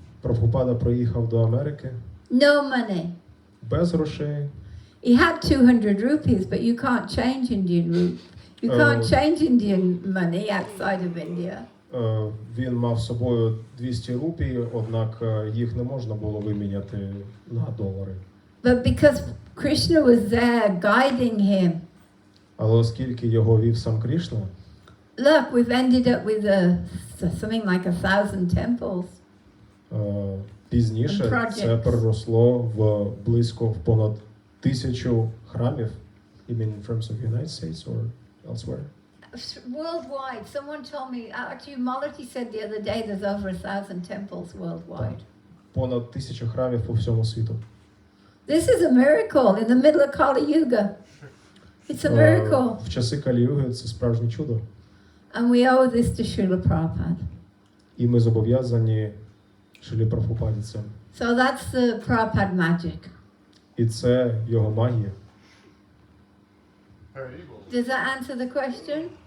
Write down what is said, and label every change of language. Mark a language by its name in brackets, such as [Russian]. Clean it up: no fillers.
[Ukrainian] Прабгупада приїхав до Америки [English] No money. [Ukrainian] без грошей. [English] He had 200 rupees, but you can't change Indian rupees. You can't change Indian money outside of India. [Ukrainian] Він мав з собою 200 рупій, однак їх не можна було виміняти на долари. [English] But because Krishna was there guiding him, [Ukrainian] Але оскільки його вів сам Крішна, [English] look, we've ended up with something like 1,000 temples. [Ukrainian] пізніше [English] Projects. [Ukrainian] це переросло в близько в понад 1000 храмів. [English] You mean in terms of United States or elsewhere? Worldwide. Someone told me, actually Malati said the other day there's over 1,000 temples worldwide. [Ukrainian] Понад 1000 храмів по всьому світу. [English] This is a miracle in the middle of Kali Yuga. It's a miracle. [Ukrainian] В часи Калі-юги це справжнє чудо. [English] And we owe this to Srila Prabhupada. [Ukrainian] І ми зобов'язані Шрілі Прабгупаді цим. [English] So that's the Prabhupada magic. [Ukrainian] І це його магія. Харібол. [English] Does that answer the question?